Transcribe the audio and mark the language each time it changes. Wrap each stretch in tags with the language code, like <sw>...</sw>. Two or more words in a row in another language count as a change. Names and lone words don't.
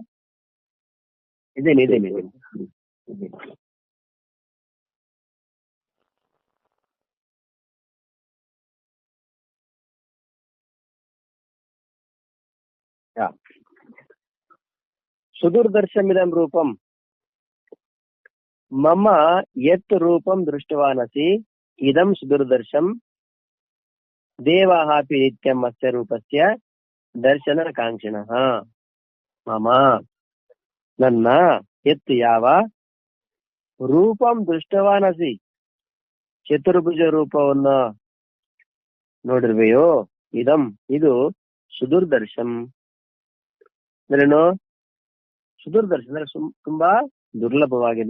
<kn>ಇದೇನೆ.</kn> <sa>ಸುದೂರ್ದರ್ಶಮಿದಂ ರೂಪಂ ಮಮ ಯತ್ ರೂಪಂ ದೃಷ್ಟವಾನಸಿ ಇದಂ ಸುದೂರ್ದರ್ಶಂ ದೇವಾಃ ಅಪಿ ನಿತ್ಯಂ ಅಸ್ಯ ರೂಪಸ್ಯ ದರ್ಶನ ಕಾಂಕ್ಷಿಣಃ.</sa> <kn>ಮಮ ನನ್ನ ಯತ್ ಯಾವ</kn> <sa>ರೂಪಂ ದೃಷ್ಟವಾನಸಿ</sa> <kn>ಚತುರ್ಭುಜ ರೂಪವನ್ನ ನೋಡಿರ್ವೆಯೋ ಇದಂ ಇದು ಸುದೂರ್ದರ್ಶಂ ಅಂದ್ರೇನು? ಸುದೂರ್ದರ್ಶನ ಅಂದ್ರೆ ತುಂಬಾ ದುರ್ಲಭವಾಗಿದೆ.</kn>